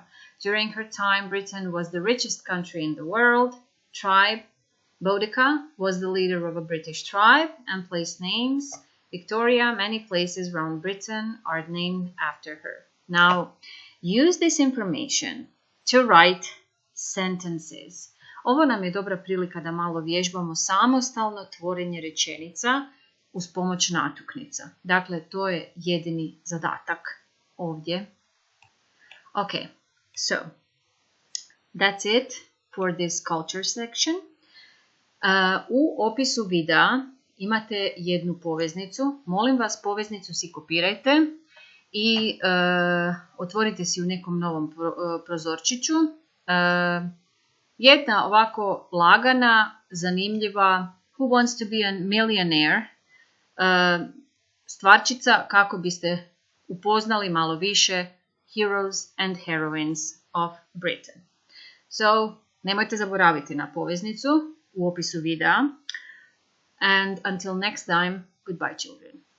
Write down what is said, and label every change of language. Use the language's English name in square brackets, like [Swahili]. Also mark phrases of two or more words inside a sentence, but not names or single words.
[English] During her time, Britain was the richest country in the world. Tribe. Boudica was the leader of a British tribe. And place names. Victoria, many places around Britain are named after her. Now, use this information to write sentences. [Croatian] Ovo nam je dobra prilika da malo vježbamo samostalno tvorenje rečenica uz pomoć natuknica. Dakle, to je jedini zadatak ovdje. [English] Okay, so that's it for this culture section. [Croatian] U opisu videa imate jednu poveznicu. Molim vas, poveznicu si kopirajte i otvorite si u nekom novom prozorčiću. Jedna ovako lagana, zanimljiva Who wants to be a millionaire? Stvarčica kako biste upoznali malo više [English] heroes and heroines of Britain. [Croatian] So, nemojte zaboraviti na poveznicu u opisu videa. [English] And until next time, goodbye children.